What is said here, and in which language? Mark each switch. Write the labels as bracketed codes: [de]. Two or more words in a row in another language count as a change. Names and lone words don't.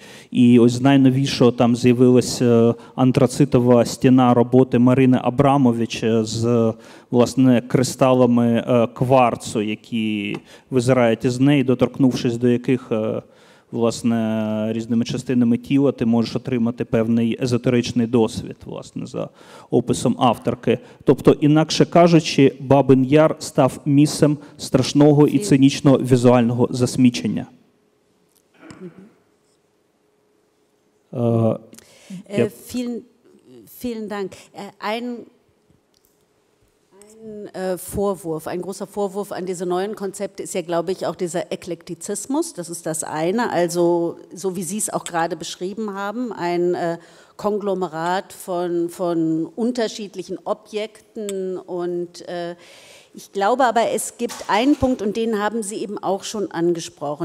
[uk] І ось з найновішого там з'явилася антрацитова стіна роботи Марини Абрамович з, власне, кристалами кварцу, які визирають із неї, доторкнувшись до яких, власне, різними частинами тіла ти можеш отримати певний езотеричний досвід, власне, за описом авторки. Тобто, інакше кажучи, Babyn Jar став місцем страшного і цинічного візуального засмічення. [de] Vielen Dank. Vorwurf, ein großer Vorwurf an diese neuen Konzepte ist ja, glaube ich, auch dieser Eklektizismus. Das ist das eine, also so wie Sie es auch gerade beschrieben haben, ein Konglomerat von unterschiedlichen Objekten und ich glaube aber, es gibt einen Punkt und den haben Sie eben auch schon angesprochen.